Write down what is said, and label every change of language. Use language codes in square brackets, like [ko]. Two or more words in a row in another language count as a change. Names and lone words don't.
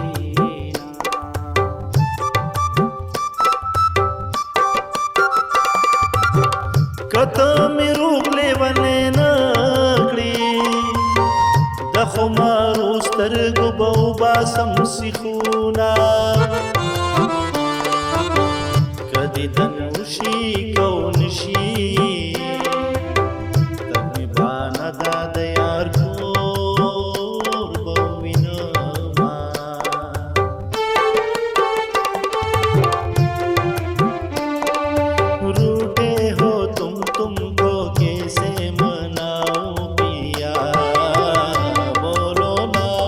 [ps] کته مې روغ لیونی نه کړي د خمارو سترګو به وباسم سیخونه که دیدن وشي که ونشي تر مې بانه دا د یار کور به ووینمه [ur] روټے ہو تم کو کیسے مناؤں پیا بولو نا